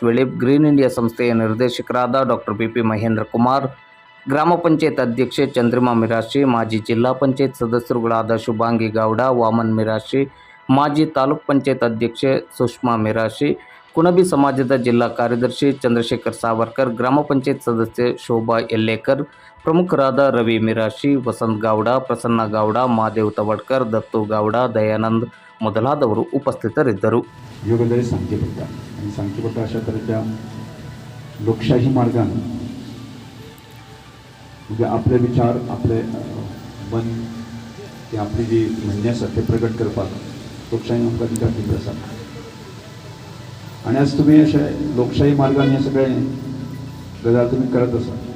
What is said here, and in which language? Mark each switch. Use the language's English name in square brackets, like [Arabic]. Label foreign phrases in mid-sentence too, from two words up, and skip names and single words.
[Kannada] ವೆಳಿಪ್, ಗ್ರೀನ್ ಇಂಡಿಯಾ ಸಂಸ್ಥೆಯ ನಿರ್ದೇಶಕರಾದ ಡಾಕ್ಟರ್ PP ಮಹೇಂದ್ರ ಕುಮಾರ್, ಗ್ರಾಮ ಪಂಚಾಯತ್ ಅಧ್ಯಕ್ಷೆ ಚಂದ್ರಿಮಾ ಮಿರಾಶಿ, ಮಾಜಿ ಜಿಲ್ಲಾ ಪಂಚಾಯತ್ ಸದಸ್ಯರುಗಳಾದ ಶುಭಾಂಗಿ ಗೌಡ, ವಾಮನ್ ಮಿರಾಶಿ, ಮಾಜಿ ತಾಲೂಕ್ ಪಂಚಾಯತ್ ಅಧ್ಯಕ್ಷೆ ಸುಷ್ಮಾ ಮಿರಾಶಿ, ಕುಣಬಿ ಸಮಾಜದ ಜಿಲ್ಲಾ ಕಾರ್ಯದರ್ಶಿ ಚಂದ್ರಶೇಖರ್ ಸಾವರ್ಕರ್, ಗ್ರಾಮ ಪಂಚಾಯತ್ ಸದಸ್ಯೆ ಶೋಭಾ ಯಲ್ಲೇಕರ್, ಪ್ರಮುಖರಾದ ರವಿ ಮಿರಾಶಿ, ವಸಂತ್ ಗೌಡ, ಪ್ರಸನ್ನ ಗೌಡ, ಮಹಾದೇವ್ ತವಡ್ಕರ್, ದತ್ತು ಗೌಡ, ದಯಾನಂದ್ ಮೊದಲಾದವರು ಉಪಸ್ಥಿತರಿದ್ದರು. [Konkani] योगदारी सांगचे पडटा आणि सांगचे पडटा अशा तरेच्या लोकशाही मार्गान म्हणजे आपले विचार, आपले मन, ते आपली जी म्हणणे आसा ते प्रगट करपाक लोकशाही आमकां अधिकार दिल्लो आसा. आणि आज तुम्ही अशे लोकशाही मार्गान हे सगळे गजाल तुम्ही करत आसा.